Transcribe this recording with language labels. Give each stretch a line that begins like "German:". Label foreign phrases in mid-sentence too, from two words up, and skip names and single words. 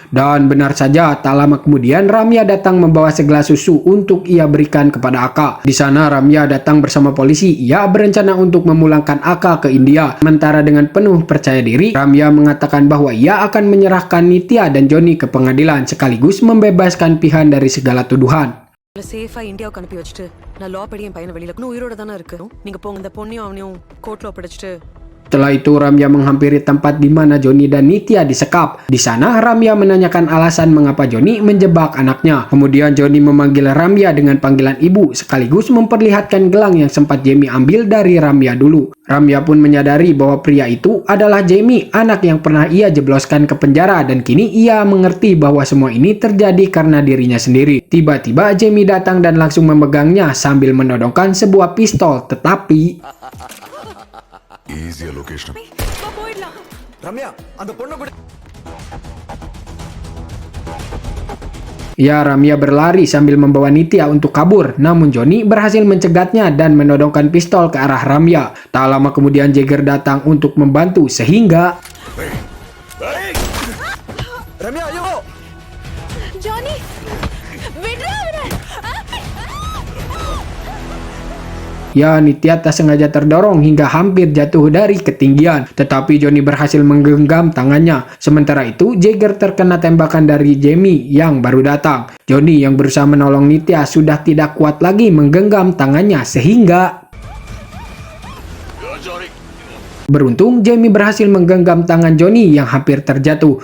Indonesian: Dan benar saja, tak lama kemudian Ramya datang membawa segelas susu untuk ia berikan kepada Aka. Di sana Ramya datang bersama polisi. Ia berencana untuk memulangkan Aka ke India. Sementara dengan penuh percaya diri, Ramya mengatakan bahwa ia akan menyerahkan Nitya dan Johnny ke pengadilan sekaligus membebaskan Pihan dari segala tuduhan.
Tamil: சேஃபா இந்தியாவுக்கு அனுப்பி வச்சுட்டு நான் லா படி என் பையனை வெளியில இன்னும் உயிரோட தானே இருக்கு. நீங்க போங்க, இந்த பொண்ணையும் அவனையும் கோர்ட்ல ஒப்படைச்சிட்டு.
Indonesian: Setelah itu Ramya menghampiri tempat di mana Johnny dan Nitya disekap. Di sana Ramya menanyakan alasan mengapa Johnny menjebak anaknya. Kemudian Johnny memanggil Ramya dengan panggilan ibu sekaligus memperlihatkan gelang yang sempat Jamie ambil dari Ramya dulu. Ramya pun menyadari bahwa pria itu adalah Jamie, anak yang pernah ia jebloskan ke penjara, dan kini ia mengerti bahwa semua ini terjadi karena dirinya sendiri. Tiba-tiba Jamie datang dan langsung memegangnya sambil menodongkan sebuah pistol, tetapi
Tamil: ரம்யா அந்த பொண்ணு கூட
Indonesian: ya, Ramya berlari sambil membawa Nitya untuk kabur, namun Johnny berhasil mencegatnya dan menodongkan pistol ke arah Ramya. Tak lama kemudian Jagger datang untuk membantu sehingga
Tamil: ரம்யா ஐயோ ஜானி விடுறா விடு.
Indonesian: ya, Nitya tak sengaja terdorong hingga hampir jatuh dari ketinggian, tetapi Johnny berhasil menggenggam tangannya. Sementara itu Jagger terkena tembakan dari Jamie yang baru datang. Johnny yang berusaha menolong Nitya sudah tidak kuat lagi menggenggam tangannya sehingga beruntung Jamie berhasil menggenggam tangan Johnny yang hampir terjatuh.